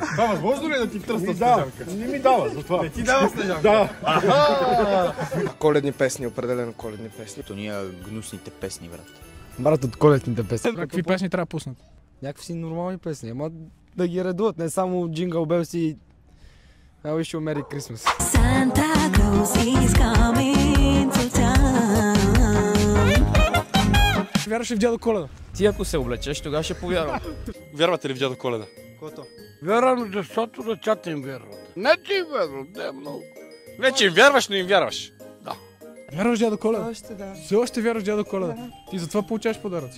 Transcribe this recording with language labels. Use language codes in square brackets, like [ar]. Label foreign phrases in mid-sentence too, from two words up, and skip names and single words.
[bg] Това възможно ли е да ти втръсна Снежанка? Не ми дава за това. Не ти дава Снежанка? Да. Коледни песни, определено коледни песни. То ние гнусните песни, брат. Брат, от коледните песни. Какви песни трябва да пуснат? Някакви си нормални песни, ама да ги редуват, не само Jingle Bells и I wish you a Merry Christmas. Santa Claus is coming to town. Вярваш ли в дядо Коледа? Ти ако се облечеш, тогава ще повярвам. Вярвате ли в дядо Коледа? Кото? Вярвам, защото децата им вярват. Не ти им вярват, не много. Не, че им вярваш, но им вярваш. Вярваш в дядо Коледа? Още да. Все още вярваш в дядо Коледа? Ти затова получаваш подаръци?